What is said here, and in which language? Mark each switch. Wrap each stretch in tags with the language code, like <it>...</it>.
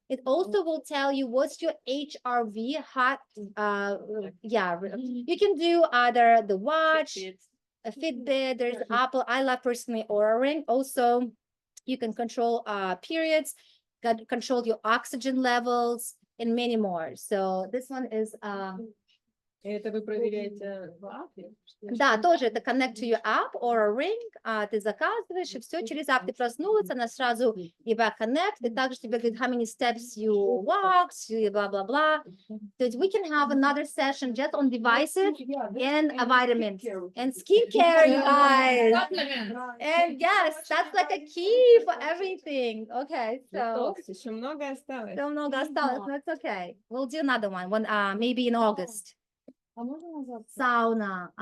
<en>It also will tell you what's your HRV, hot, you can do either the watch, a Fitbit, there's Apple. I love personally Oura Ring. Also, you can control periods, control your oxygen levels, and many more. So this one is</en> <ru>Это вы проверяете в апе? да, тоже это</ru> <en>connect to your app or a ring,</en> <ru>ты заказываешь, и все, через app ты проснулась, она сразу тебя connect, и также тебе говорит,</ru> <en>how many steps you walked,</en> <ru>и blah-blah-blah.</ru> <en>So we can have another session just on devices and vitamins and skincare, you guys. And yes, that's like a key for everything. Okay, so</en> <ru>Еще много осталось.</ru> <en>so</en> <ru>много осталось, но</ru> <en>it's okay. We'll do another one, maybe in August. Sauna,</en>